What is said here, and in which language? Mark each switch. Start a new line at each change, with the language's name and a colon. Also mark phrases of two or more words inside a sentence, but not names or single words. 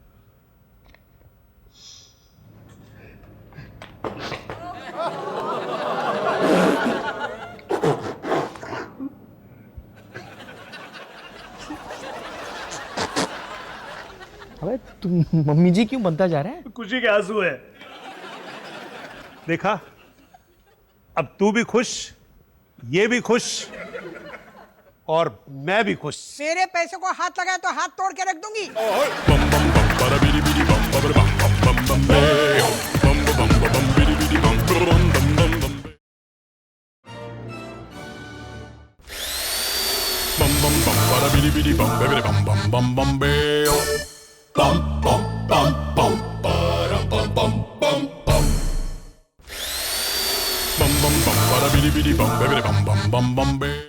Hindi: अबे तुम मम्मी जी क्यों बनता जा रहा है? खुशी के आंसू है। देखा, अब तू भी खुश, ये भी खुश और मैं भी खुश। मेरे पैसे को हाथ लगाए तो हाथ तोड़ के रख दूंगी। bum bum bum bada bidi bidi bum bum bum bum bum bum bam bum bum bum bum bidi bidi bum bum bum bum bum bum bum bum bada bidi bidi bum bidi bum bum bum bum bam bum bum bum bum para bum bum bum bum bum bum bum bada bidi bidi bum bidi bum bum bum bum